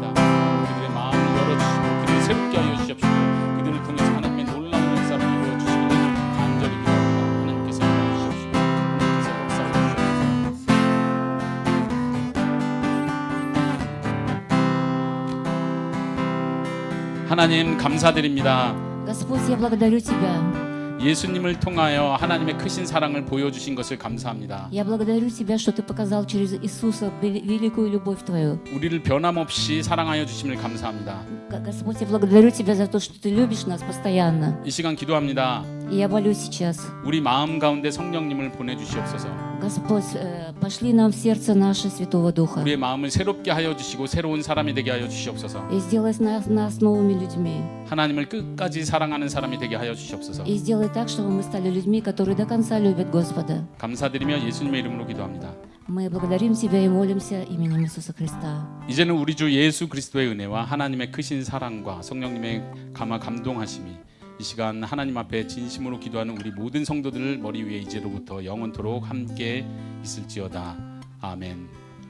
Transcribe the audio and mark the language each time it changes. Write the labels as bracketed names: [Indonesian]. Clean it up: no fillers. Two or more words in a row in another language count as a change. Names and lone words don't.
[Korean] 그들의 마음을 열어주시고 그들을 새롭게 하여 주시옵시고 그들을 통해서 하나님의 놀라운 역사를 이루어 주시기를 간절히 기도합니다. 하나님께서 도와주시옵시고 하나님께서 역사해 주시옵소서. 하나님 감사드립니다. [Russian] Господь, я благодарю Тебя. [Korean] 예수님을 통하여 하나님의 크신 사랑을 보여주신 것을 감사합니다. [Russian] Я благодарю Тебя, что Ты показал через Иисуса великую любовь Твою. [Korean] 우리를 변함없이 사랑하여 주심을 감사합니다. [Russian] Господь, я благодарю Тебя за то, что Ты любишь нас постоянно. [Korean] 이 시간 기도합니다. [Russian] И я молюсь сейчас. [Korean] 우리 마음 가운데 성령님을 보내주시옵소서. [Russian] Господь, пошли нам в сердце наше Святого Духа. [Korean] 우리의 마음을 새롭게 하여 주시고 새로운 사람이 되게 하여 주시옵소서. [Russian] И сделай нас новыми людьми. [Korean] 하나님을 끝까지 사랑하는 사람이 되게 하여 주시옵소서. [Russian] И сделай так, чтобы мы стали людьми, которые до конца любят Господа. [Korean] 감사드리며 예수님의 이름으로 기도합니다. [Russian] Мы благодарим Тебя и молимся именем Иисуса Христа. [Korean] 이제는 우리 주 예수 그리스도의 은혜와 하나님의 크신 사랑과 성령님의 감동하심이 이 시간 하나님 앞에 진심으로 기도하는 우리 모든 성도들 머리 위에 이제로부터 영원토록 함께 있을지어다. 아멘.